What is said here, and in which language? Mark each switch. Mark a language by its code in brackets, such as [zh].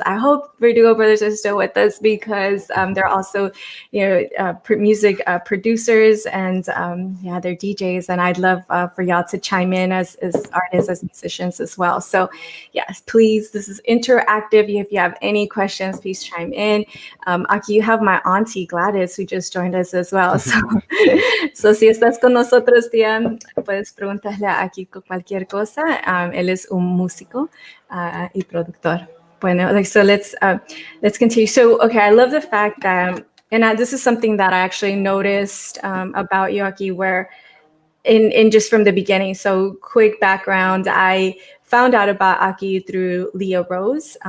[en] I hope Verdugo brothers are still with us, because they're also, music producers, and yeah, they're DJs. And I'd love for y'all to chime in as artists, as musicians as well. So yes, please, this is interactive. If you have any questions, please chime in. Aki, you have my auntie Gladys, who just joined us as well. [es] So, so si estás con nosotros, tía, puedes preguntarle a Aki cualquier cosa. Él es un músico y productor. [en] Bueno, like, so let's continue. So, okay, I love the fact that, and this is something that I actually noticed about you, Aki, where in just from the beginning. So, quick background: I found out about Aki through Leah Rose.